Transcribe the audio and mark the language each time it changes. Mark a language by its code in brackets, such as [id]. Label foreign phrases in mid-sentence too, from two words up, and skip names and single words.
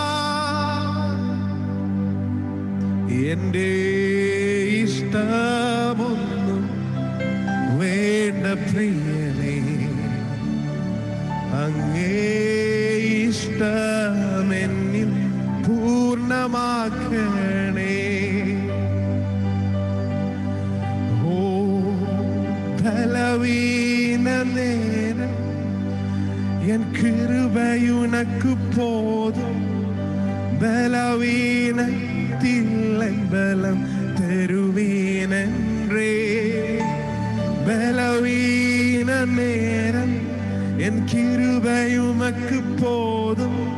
[ml] എന്റെ ഇഷ്ടമൊന്നും വേണ്ട പ്രിയനേ, അങ്ങേ ഇഷ്ടമെന്നിൽ പൂർണ്ണമാക്കണേ. [ta] ஓ பலவீன நேரம் என் கிருபை உனக்கு போதும். பலவீனத்தில் பலம் தருவீனென்றே. பலவீன நேரம் என் கிருபை உமக்கு போதும்.